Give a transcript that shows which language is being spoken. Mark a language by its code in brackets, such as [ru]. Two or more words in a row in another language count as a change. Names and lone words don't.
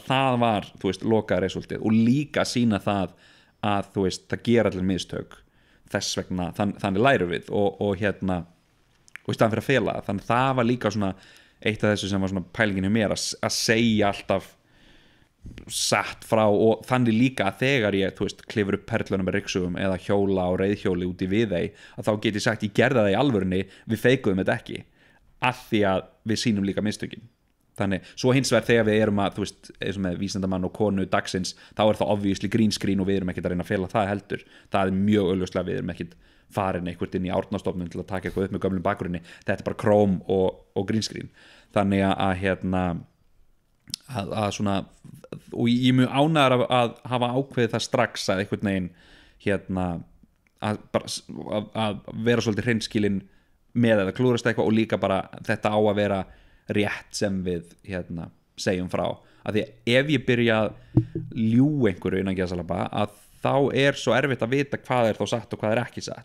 [is] að það var lokaða resultið og líka sýna það að það gera allir mistök þess vegna, þannig lærum við og í staðan fyrir að fela þannig það var líka svona eitt af þessu sem var svona pælingin hjá mér að segja alltaf satt frá og þannig líka að þegar ég klifur upp perlunum með rykksugum eða hjóla á reiðhjóli út í Viðey að þá get ég sagt ég gerði það í alvörunni, við feikuðum þetta ekki að því að við sýnum líka mistökin. Þannig, svo hins vegar þegar við erum að, þú veist, eins og með vísindamann og konu dagsins, þá er það obviously [en] green screen [is] og við erum ekkert að reyna að fela það heldur. Það er mjög augljóslega, við erum ekkert farin einhvert inn í Árnastofnun til að taka eitthvað upp með gömlum bakgrunni. Þetta er bara chrome og [en] green screen. [is] Þannig að svona, og ég er mjög ánægður að hafa ákveðið það strax að einhvern veginn að vera svolítið hreinskilinn með að klúrast eitthvað og líka bara þetta á að vera rétt sem við segjum frá, að því að ef ég byrja að ljú einhverju innan gæsalappa að þá er svo erfitt að vita hvað er þá satt og hvað er ekki satt.